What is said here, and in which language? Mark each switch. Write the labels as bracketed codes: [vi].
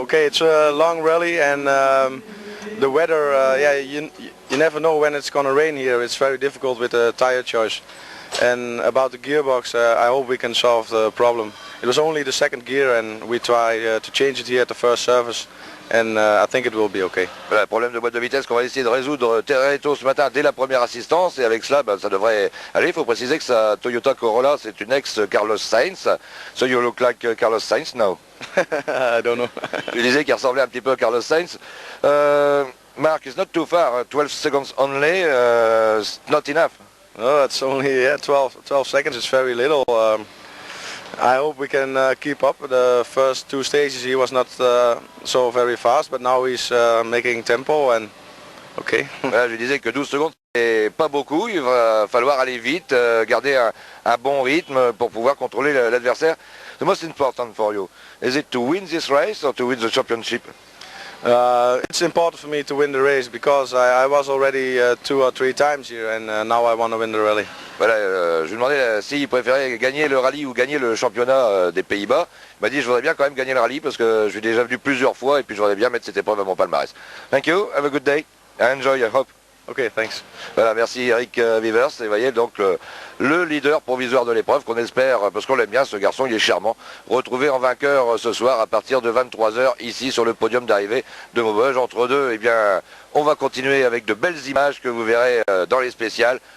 [en] Okay, it's a long rally, and the weather, yeah, you never know when it's going to rain here. It's very difficult with the tire choice. And about the gearbox, I hope we can solve the problem. It was only the 2nd gear, and we try to change it here at the first service. And I think it will be okay. [fr] Voilà, problème de boîte de vitesse qu'on va essayer de résoudre très tôt ce matin dès la première assistance, et avec cela ça devrait aller. Il faut préciser que sa Toyota Corolla c'est une ex-Carlos Sainz. [en] So you look like Carlos Sainz now? I don't know. [fr] Je disais qu'il ressemblait un petit peu à Carlos Sainz. [en] Mark, it's not too far, 12 seconds only, not enough. No, it's only 12 seconds, it's very little. I hope we can keep up. The first 2 stages he was not so very fast, but now he's making tempo and okay. [fr] Voilà, je disais que 12 secondes c'est pas beaucoup, il va falloir aller vite, garder un bon rythme pour pouvoir contrôler l'adversaire. [en] The most important for you, is it to win this race or to win the championship? It's important for me to win the race because I was already 2 or 3 times here, and now I want to win the rally. [fr] Voilà, je lui demandais s'il préférait gagner le rallye ou gagner le championnat des Pays-Bas. Il m'a dit je voudrais bien quand même gagner le rallye parce que je suis déjà venu plusieurs fois et puis je voudrais bien mettre cette épreuve à mon palmarès. [en] Thank you, have a good day, enjoy, I hope. Ok, thanks. [fr] Voilà, merci Eric Weavers. Et vous voyez donc le leader provisoire de l'épreuve qu'on espère, parce qu'on l'aime bien ce garçon, il est charmant, retrouvé en vainqueur ce soir à partir de 23 h ici sur le podium d'arrivée de Maubeuge. Entre deux, eh bien, on va continuer avec de belles images que vous verrez dans les spéciales.